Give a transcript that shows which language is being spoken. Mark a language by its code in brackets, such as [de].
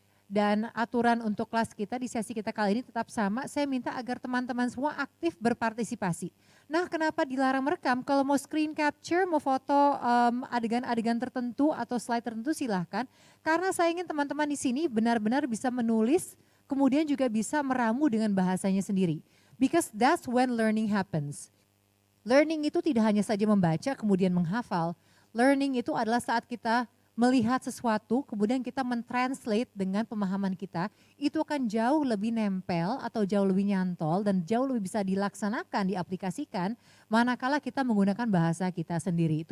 [id] Dan aturan untuk kelas kita di sesi kita kali ini tetap sama, saya minta agar teman-teman semua aktif berpartisipasi. Nah kenapa dilarang merekam? Kalau mau screen capture, mau foto adegan-adegan tertentu atau slide tertentu silahkan. Karena saya ingin teman-teman di sini benar-benar bisa menulis, kemudian juga bisa meramu dengan bahasanya sendiri. [en] Because that's when learning happens. [id] Learning itu tidak hanya saja membaca kemudian menghafal. Learning itu adalah saat kita melihat sesuatu, kemudian kita mentranslate dengan pemahaman kita, itu akan jauh lebih nempel atau jauh lebih nyantol dan jauh lebih bisa dilaksanakan, diaplikasikan, manakala kita menggunakan bahasa kita sendiri.